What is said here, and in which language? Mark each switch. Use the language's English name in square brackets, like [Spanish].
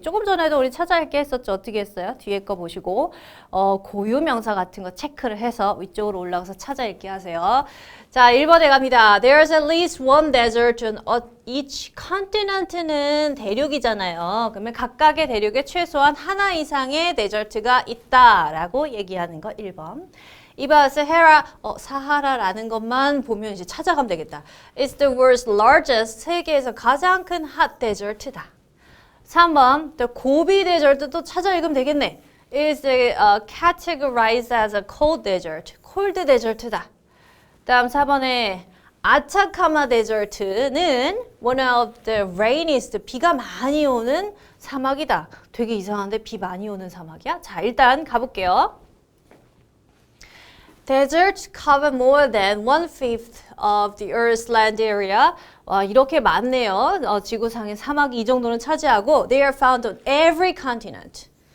[Korean] 조금 전에도 우리 찾아 읽기 했었죠. 어떻게 했어요? 뒤에 거 보시고 고유 명사 같은 거 체크를 해서 위쪽으로 올라가서 찾아 읽기 하세요. 자, 1번에 갑니다. [English] There's at least one desert on each continent는 [Korean] 대륙이잖아요. 그러면 각각의 대륙에 최소한 하나 이상의 데저트가 있다라고 얘기하는 거 1번. 2번 사하라라는 것만 보면 이제 찾아가면 되겠다. [English] It's the world's largest, [Korean] 세계에서 가장 큰 [English] hot desert다. [Korean] 3번, the 고비 데저트도 찾아 읽으면 되겠네. [English] It's categorized as a cold desert, cold desert다. [Korean] 다음 4번에 아타카마 데저트는 [English] one of the rainiest, [Korean] 비가 많이 오는 사막이다. 되게 이상한데 비 많이 오는 사막이야? 자, 일단 가볼게요. [English] Deserts cover more than 1/5 of the Earth's land area. [Korean] 와, 이렇게 많네요. 지구상의 사막이 이 정도는 차지하고 [English] They are found on every continent.